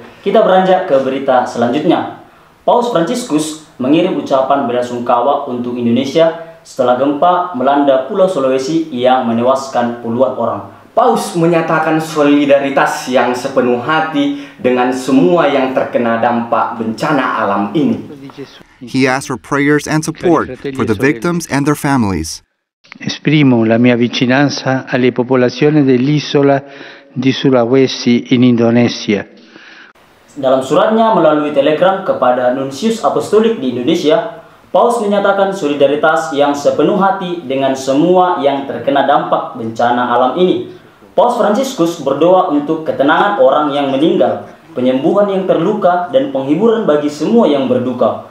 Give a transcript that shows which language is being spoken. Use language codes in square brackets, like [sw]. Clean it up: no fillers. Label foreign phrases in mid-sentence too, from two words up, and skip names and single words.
[id] Kita beranjak ke berita selanjutnya. Paus Fransiskus mengirim ucapan belasungkawa untuk Indonesia setelah gempa melanda Pulau Sulawesi yang menewaskan puluhan orang. Paus menyatakan solidaritas yang sepenuh hati dengan semua yang terkena dampak bencana alam ini. [en] He asked for prayers and support for the victims and their families. [it] Esprimo la mia vicinanza alle popolazioni dell'isola di Sulawesi in Indonesia. [id] Dalam suratnya melalui telegram kepada Nunsius Apostolik di Indonesia, Paus menyatakan solidaritas yang sepenuh hati dengan semua yang terkena dampak bencana alam ini. Paus Fransiskus berdoa untuk ketenangan orang yang meninggal, penyembuhan yang terluka, dan penghiburan bagi semua yang berduka.